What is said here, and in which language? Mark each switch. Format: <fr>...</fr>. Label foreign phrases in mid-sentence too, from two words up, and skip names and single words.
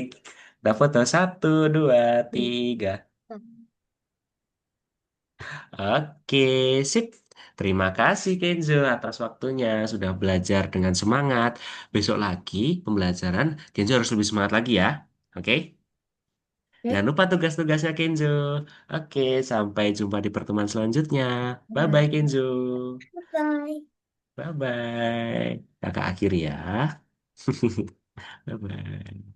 <id>kita foto. Satu, dua, tiga. Oke, sip. Terima kasih Kenzo atas waktunya. Sudah belajar dengan semangat. Besok lagi pembelajaran, Kenzo harus lebih semangat lagi ya. Oke? Jangan Oke. lupa tugas-tugasnya Kenzo. Oke, sampai jumpa di pertemuan selanjutnya. Bye-bye Bye. Kenzo. Bye. Bye-bye. Kakak akhiri ya. Bye-bye.</id>